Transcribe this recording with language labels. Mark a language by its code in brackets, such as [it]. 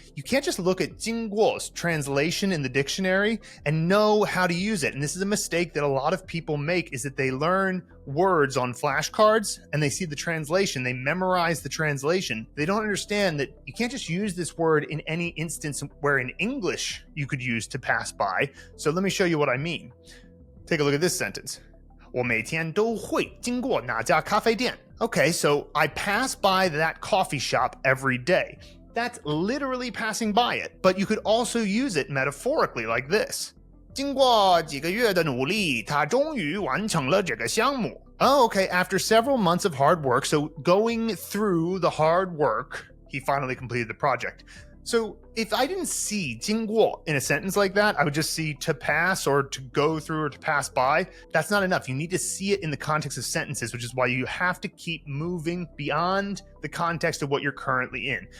[en] You can't just look at 经过's translation in the dictionary and know how to use it. And this is a mistake that a lot of people make, is that they learn words on flashcards and they see the translation, they memorize the translation. They don't understand that you can't just use this word in any instance where in English you could use to pass by. So let me show you what I mean. Take a look at this sentence. [zh] 我每天都会经过哪家咖啡店. [en] Okay, so I pass by that coffee shop every day. That's literally passing by it, but you could also use it metaphorically like this. [zh] 经过几个月的努力，他终于完成了这个项目. [en] Oh, okay, after several months of hard work, so going through the hard work, he finally completed the project. So if I didn't see 经过 in a sentence like that, I would just see to pass or to go through or to pass by. That's not enough. You need to see it in the context of sentences, which is why you have to keep moving beyond the context of what you're currently in.